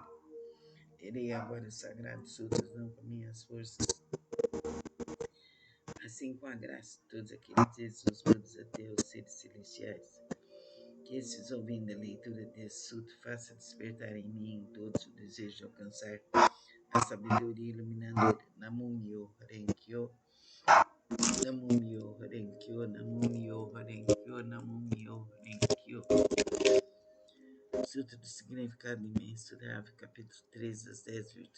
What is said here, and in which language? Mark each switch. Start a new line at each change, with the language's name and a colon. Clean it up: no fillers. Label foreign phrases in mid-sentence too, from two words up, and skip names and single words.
Portuguese: Terei agora os sagrados sutras, não com minhas forças, assim com a graça de todos aqueles Jesus, Budas, ateus, seres celestiais. Que esses, ouvindo a leitura desse sutra, faça despertar em mim em todos o desejo de alcançar a sabedoria iluminadora.
Japanese: ナモ ミョウ レンキョウ、ナモ ミョウ レンキョウ、ナモ ミョウ レンキョウ、ナモ ミョウ レンキョウ.
Portuguese: Sutra do Significado Imensurável, capítulo 3 das 10 virtudes.